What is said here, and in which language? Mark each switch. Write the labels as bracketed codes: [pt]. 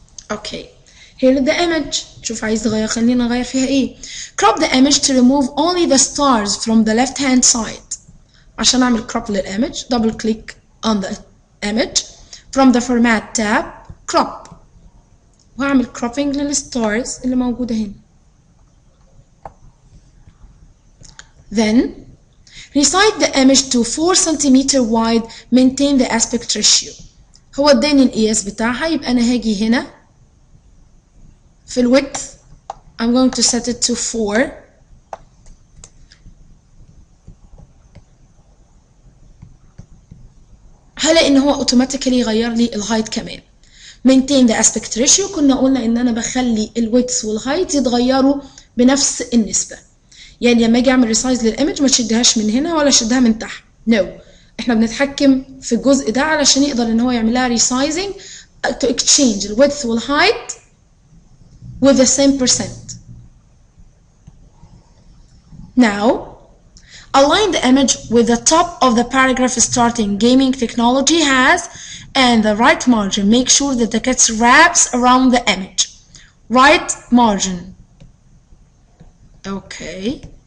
[en] Okay. Here is the image. [ar] شوف عايز تغير، خلينا نغير فيها ايه. Crop the image to remove only the stars from the left hand side. عشان اعمل [en] crop للimage, double click on the image. From the format tab, crop. [ar] وهعمل cropping للستارز اللي موجودة هنا. [en] Then, resize the image to 4 cm wide, maintain the aspect ratio. [ar] هو اداني القياس بتاعها، يبقى أنا هاجي هنا في الwidth [en] I'm going to set it to 4. [ar] هلاقي ان هو اوتوماتيكالي غير لي الهايت كمان. [en] maintain the aspect ratio. [ar] كنا قلنا ان انا بخلي الويدث والهايت يتغيروا بنفس النسبة. يعني لما اجي اعمل ريسايز للايمج ما تشدهاش من هنا ولا شدها من تحت. [en] no. [ar] احنا بنتحكم في الجزء ده علشان يقدر ان هو يعمل لها [en] resizing to exchange [ar] الويدث والهايت [en] with the same percent. Now, align the image with the top of the paragraph starting gaming technology has and the right margin. Make sure that the text wraps around the image. Right margin. Okay.